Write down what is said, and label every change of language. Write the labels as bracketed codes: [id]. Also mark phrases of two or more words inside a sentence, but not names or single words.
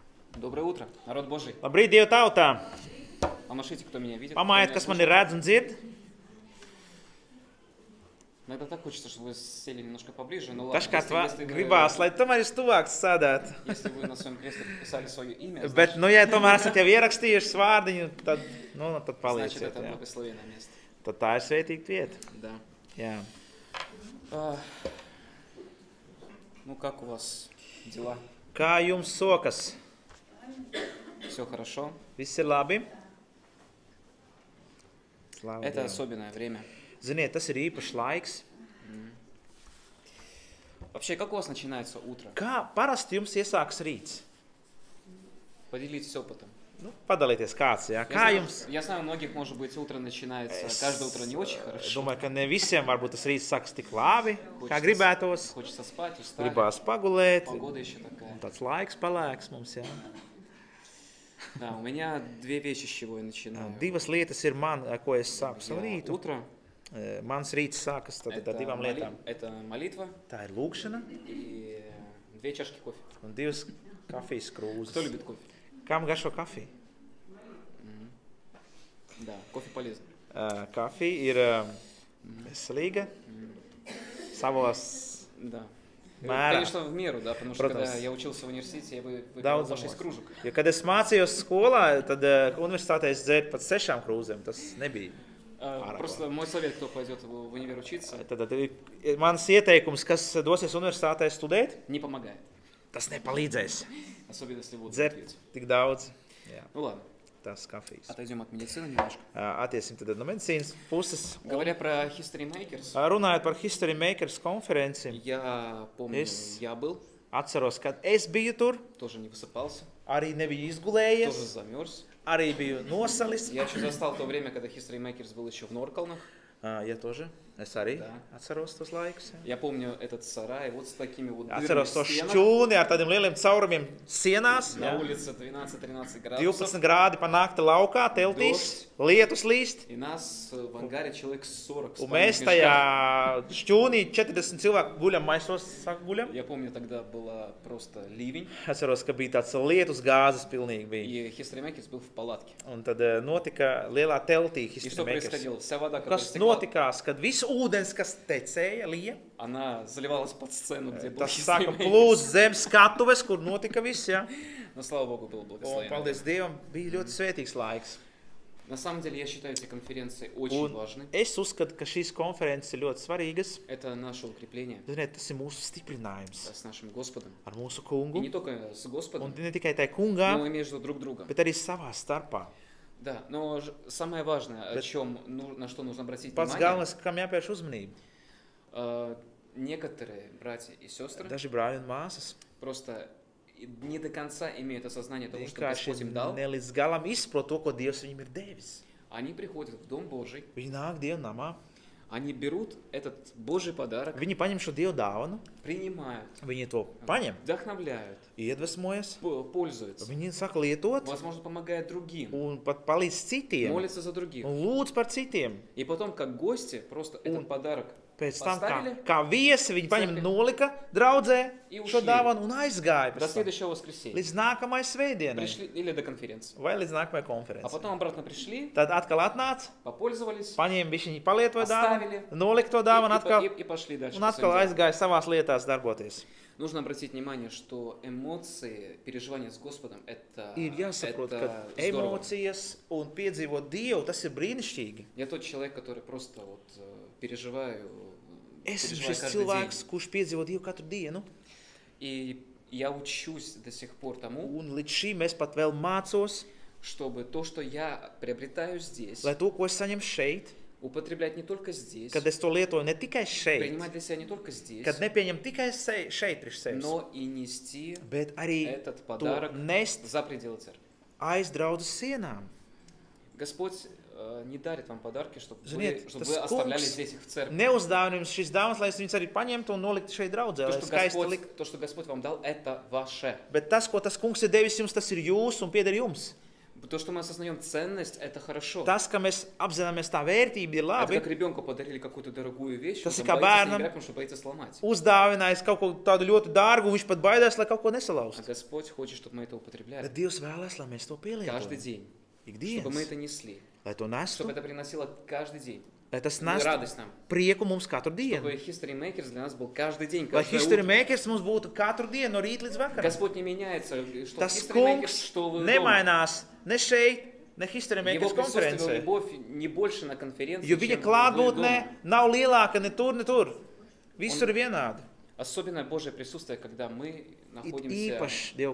[ru] Доброе утро, народ Божий. [lv] Labrīt, Dieva tautā! [ru] Помашите, кто меня видит. [lv] Pamājiet, kas mani redz un dzird. [ru] Иногда так хочется, чтобы вы сели немножко поближе. Но ладно, [lv] Dažkārt gribās, lai tomēr jūs tuvāk sēdētu. [ru] если вы на своем кресле подписали свое имя, [lv] Bet, nu, ja tomēr esat jau ierakstījuši vārdiņu, tad, tad [ru] значит, [lv] palieciet. [ru] это [lv] Jā. [ru] благословенное место. [lv] Tad tā ir svētīga vieta. [ru] Да. [lv] Jā. [ru] Ну, как у вас дела? [lv] Kā jums sokas? [ru] Все хорошо? [lv] Viss ir labi? Slavu [ru] Это [lv] Dievam. [ru] особенное время. [lv] Ziniet, tas ir īpašs laiks. [ru] Вообще, как у вас начинается утро? [lv] Kā parasti jums iesākas rīts? [ru] Поделитесь опытом. [lv] Nu, padalieties kāds, jā. Kā jums? [ru] Я знаю, у многих, может быть, утро начинается, каждое утро не очень хорошо. [lv] Domāju, ka ne visiem varbūt tas rīts sākas tik labi, kā gribētos. [ru] Хочется спать, устали. [lv] Gribās pagulēt. [ru] Погода еще такая. [lv] Tāds laiks palēks mums, jā. [ru] Да, у меня две вещи, с чего я начинаю. [lv] Divas lietas ir man, ko es sāku savu rītu. [ru] Утро. [lv] Mans rīts sākas tad ar divām lietām. [ru] Это молитва [lv] Tā ir lūkšana [ru] и 2 чашки кофе. [lv] un 2 kafijas krūzes. [ru] Кто любит кофе? [lv] Kam garšo kafija? [ru] Да, кофе полезно. [lv] Kafija ir veselīga savos [ru] Да. [lv] mērā. [ru] Конечно, в меру, да, потому что [lv] Protams. [ru] когда я учился в университете, я выпил по 6 кружек. [lv] Jo, kad es mācījos skolā, tad universitātē es dzēru pat 6 krūzēm. Tas nebija. [ru] Просто мой совет, кто пойдет в универ учиться, [lv] Tad mans ieteikums, kas dosies universitātē studēt, [ru] не помогает. [lv] tas nepalīdzēs. [ru] Особенно если воду [lv] Dzert [ru] пьете. [lv] tik daudz. Jā, [ru] Ну ладно, [lv] tas kafijas. [ru] отойдем от medicины немножко. [lv] Attiesim tad no medicīnas puses. [ru] Говоря про History Makers, [lv] Runājot par History Makers konferenci, [ru] я помню, я был, [lv] atceros, kad es biju tur, [ru] тоже не высыпался, [lv] arī nebiju [ru] тоже [lv] izgulējies, [ru] замерз. [lv] arī biju nosalis. [ru] Я еще застал то время, когда History Makers был еще в Норкалнах. Ja тоже, [lv] es arī [ru] Да. [lv] atceros tos laikus. [ru] Я помню этот сарай вот с такими вот дырами [lv] Atceros [ru] в [lv] to [ru] стенах. [lv] šķūni ar tādiem lieliem caurumiem sienās. [ru] На [lv] Jā. [ru] улице 12-13 градусов. [lv] 12 grādi pa nakti laukā, teltīs, lietus līst. [ru] И нас в ангаре человек 40 [lv] Un [ru] спали [lv] mēs [ru] в мешках. [lv] tajā šķūnī 40 cilvēku guļam, maisos guļam. [ru] Я помню, тогда была просто ливень, [lv] Atceros, ka bija tāds lietus gāzes pilnīgi bija. [ru] и History Makers был в палатке. [lv] Un tad notika lielā teltī [ru] И что [lv] History Makers. [ru] происходило? Вся вода, которая [lv] Kas [ru] стекла, [lv] notikās, kad viss ūdens, kas tecēja, lija, [ru] она заливалась под сцену, где был [lv] tas [ru] History [lv] sāka [ru] Makers. [lv] plūst zem skatuves, kur notika viss, jā. [ru] Но, слава Богу, было [lv] Un, [ru] благословенно. [lv] paldies Dievam, bija ļoti svētīgs laiks. [ru] На самом деле, я считаю эти конференции очень [lv] Un [ru] важны. [lv] es uzskatu, ka šīs konferences ir ļoti svarīgas. [ru] Это наше укрепление [lv] Ziniet, tas ir mūsu stiprinājums [ru] с нашим Господом. [lv] ar mūsu [ru] И [lv] kungu. [ru] не только с [lv] Un [ru] Господом, [lv] ne tikai tai [ru] но [lv] kungā, [ru] и между друг другом. [lv] bet arī savā starpā. [ru] Да, но самое важное, о чем, на что нужно обратить [lv] Pats [ru] внимание, [lv] galvenais, kam jāpievērš uzmanība. [ru] некоторые братья и сестры [lv] Daži brāļi un māsas [ru] просто не до конца имеют осознание того, что [lv] vienkārši [ru] Господь им дал. [lv] ne līdz galam izprot to, ko Dievs viņam ir devis. [ru] Они приходят в Дом Божий, [lv] Viņi nāk Dieva namā, [ru] они берут этот Божий подарок, [lv] viņi paņem šo Dieva dāvanu, [ru] принимают, [lv] viņi to paņem, [ru] вдохновляют, [lv] iedvesmojas, [ru] пользуются, [lv] viņi saka lietot [ru] возможно, помогают другим, [lv] un pat palīdz citiem [ru] молятся за других. [lv] un lūdz par citiem. [ru] И потом, как гости, просто этот подарок [lv] Pēc tam, [ru] поставили [lv] kā viesi, viņi paņem nolika draudzē [ru] И [lv] šo [ru] ушли. [lv] dāvanu un aizgāja [ru] до [lv] pēc tam, [ru] следующего воскресенья. [lv] līdz nākamai svētdienai [ru] Пришли или до конференции. [lv] vai līdz nākamajai [ru] А [lv] konferencei. [ru] потом обратно пришли, [lv] Tad atkal atnāca, [ru] попользовались [lv] paņēma bišķiņu palietoja [ru] Оставили. [lv] dāvanu, nolika to dāvanu atkal [ru] и pошли дальше. [lv] un [ru] по [lv] atkal [ru] своим делам. [lv] aizgāja savās lietās darboties. [ru] Нужно обратить внимание, что эмоции, переживания с Господом – это [lv] Ir jāsaprot, ka [ru] здорово. [lv] emocijas un piedzīvot Dievu, tas ir brīnišķīgi. [ru] Я тот человек, который просто вот переживаю [lv] Esmu [ru] переживаю [lv] šis [ru] каждый день. [lv] cilvēks, kurš piedzīvo Dievu katru dienu, [ru] И я учусь до сих пор тому, [lv] un līdz šim es pat vēl mācos, [ru] чтобы то, что я приобретаю здесь, [lv] lai to, ko es saņemu šeit, [ru] употреблять не только здесь, [lv] kad es to lietoju ne tikai šeit, [ru] принимать для себя не только здесь, [lv] kad nepieņem tikai šeit priekš sevis, [ru] но и нести [lv] bet arī [ru] этот [lv] to [ru] подарок [lv] nest [ru] за пределы церкви. [lv] aiz draudzes sienām. [ru] Господь не дарит вам подарки, чтобы [lv] Ziniet, [ru] чтобы [lv] tas [ru] вы оставляли [lv] kungs [ru] здесь их в церкви. [lv] neuzdāvina jums šīs dāvanas, lai es viņus arī paņemtu un noliktu šeit draudzē, lai skaisti likt. [ru] То, что Господь вам дал, это ваше. [lv] Bet tas, ko tas kungs ir devis jums, tas ir jūs un pieder jums. [ru] То, что мы осознаем ценность, это хорошо. [lv] Tas, ka mēs apzināmies tā vērtība, ir [ru] Это [lv] labi. [ru] как ребенку подарили какую-то дорогую вещь, [lv] Tas [ru] он [lv] ir [ru] там [lv] kā [ru] боится с ней [lv] bērnam [ru] играть, потому что боится сломать. [lv] uzdāvinājis kaut ko tādu ļoti dārgu, viņš pat baidās, lai kaut ko [ru] А [lv] nesalauzt. [ru] Господь хочет, чтобы мы это употребляли [lv] Bet Dievs vēlas, lai mēs to [ru] каждый [lv] pielietojam. [ru] день, чтобы мы [lv] Ikdienas, [ru] это несли, [lv] lai to nestu, [ru] чтобы это приносило каждый день [lv] lai tas [ru] и [lv] nestu [ru] радость нам, [lv] prieku mums katru dienu. [ru] чтобы History Makers для нас был каждый день, [lv] Lai [ru] каждое [lv] History [ru] утро. [lv] Makers mums būtu katru dienu no rīta līdz vakaram. [ru] Господь не меняется, что в [lv] Tas [ru] History Makers, [lv] kungs [ru] что вы дома. [lv] nemainās ne šeit, ne History [ru] Его [lv] Makers [ru] присутствие, [lv] konferencē. [ru] любовь не больше на конференции, [lv] Jo viņa [ru] чем вы [lv] klātbūtne [ru] дома. [lv] nav lielāka ne tur, ne tur. Visur ir vienādi. [ru] Особенное Божье присутствие, когда мы [lv] Ir [ru] находимся [lv] īpaši Dieva